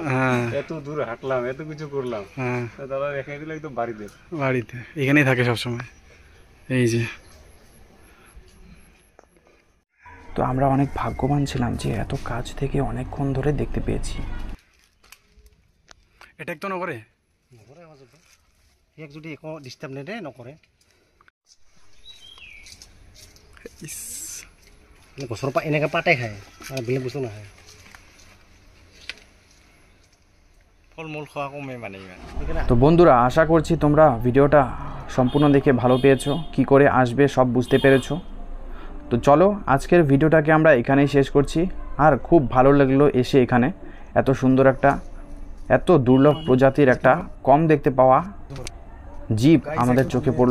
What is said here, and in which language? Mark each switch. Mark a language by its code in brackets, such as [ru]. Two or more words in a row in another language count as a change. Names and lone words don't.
[bn] এত দূর হাঁটলাম, এত কিছু করলাম, দাদা রেখে দিল একদম বাড়িতে। এখানেই থাকে সবসময়। এই যে তো আমরা অনেক ভাগ্যবান ছিলাম যে এত কাছ থেকে অনেকক্ষণ ধরে দেখতে পেয়েছি। এটা তো নকরে [as] ইয়াক যদি একো ডিস্টার্ব নেদে নকৰে। গছৰ পৰা এনেকৈ পাতে খায় আৰু বেলেগ বস্তু নাখায়। ফল মূল খোৱা কমে মানে ইমান। [bn] তো বন্ধুরা আশা করছি তোমরা ভিডিওটা সম্পূর্ণ দেখে ভালো পেয়েছো, কি করে আসবে সব বুঝতে পেরেছো। তো চলো আজকের ভিডিওটাকে আমরা এখানেই শেষ করছি। আর খুব ভালো লাগলো এসে এখানে, এত সুন্দর একটা, এত দুর্লভ প্রজাতির একটা কম দেখতে পাওয়া জীব আমাদের চোখে পড়লো।